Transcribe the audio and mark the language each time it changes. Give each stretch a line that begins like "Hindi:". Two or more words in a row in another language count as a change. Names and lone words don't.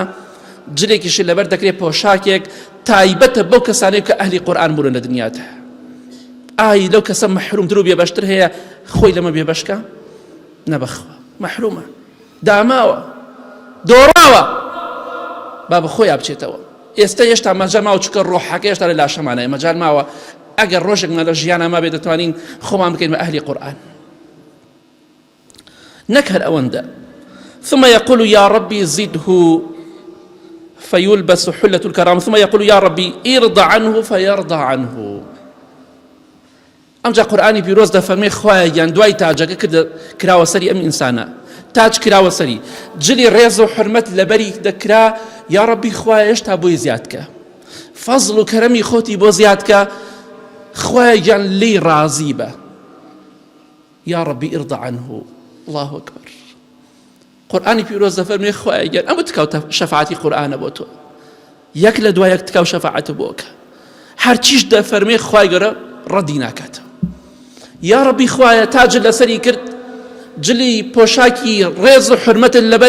Central Kurdish: جلێکیش لەبەر دەکرێت پۆشاکێک تایبەتە بەو کەسانەی کە ئەهلی قورئان بوون لە دنیادا ئای لەو کەسە مەحرومتر و بێبەشتر هەیە خۆی لەمە بێبەشکە نەبەخوا مەحرومە داماوە دۆڕاوە با بەخۆی بچێتەوە ئێستا هێشتا مەجال ماوە چکە ڕۆحەکە هێشتا لە لاشەمانەیە مەجال ماوە ئەگەر ڕۆژێکمان لە ژیانە ما بێ دەتوانین خۆمان بکەین بە ئەهلی قورئان نەک هەر ئەوەندە
Arabic: ثم يقول يا ربي زده فيلبس حلة الكرامة ثم يقول يا ربي ارضى عنه فيرضى عنه
Central Kurdish: ئەمجا قورئانی پیرۆز دەفەرمێ خوایە گیان دوای تاجەکە کراوە سەری ئەم ئینسانە تاج کراوە سەری جلی ڕێز و حورمەت لەبەری دەکرا
Arabic: یا ربی
Central Kurdish: خوایە هێشتا بۆی زیادکە فەزڵ و کەرەمی خۆتی بۆ زیادکە خوایە گیان لێی ڕازی بە
Arabic: یا ربی ارضى عنه الله أكبر
Central Kurdish: قورئانی پیرۆز دەفەرمێ خوایە گیان ئەمە تکاو شەفاعەتی قورئانە بۆ تۆ یەک لە دوای یەک تکاو شەفاعەت بۆکە هەرچیش دەفەرمێ خوای گەورە ڕەدی ناکاتەوە
Arabic: یا ربی
Central Kurdish: خوایە تاج لەسەری کرد جلی پۆشاکی ڕێز و حورمەتت لەبەر